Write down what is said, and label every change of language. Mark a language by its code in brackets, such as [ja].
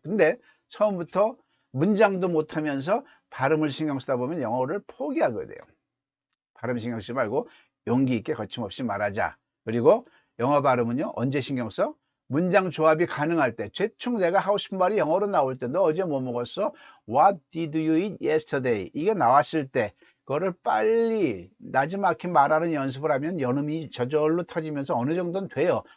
[ko] 근데 처음부터 문장도 못하면서 발음을 신경 쓰다 보면 영어를 포기하게 돼요. 발음 신경 쓰지 말고 용기 있게 거침없이 말하자. 그리고 영어 발음은요, 언제 신경 써? 문장 조합이 가능할 때. 대충 내가 하고 싶은 말이 영어로 나올 때, 너 어제 뭐 먹었어? [en] What did you eat yesterday? [ko] 이게 나왔을 때 그거를 빨리 나지막히 말하는 연습을 하면 연음이 저절로 터지면서 어느 정도는 돼요.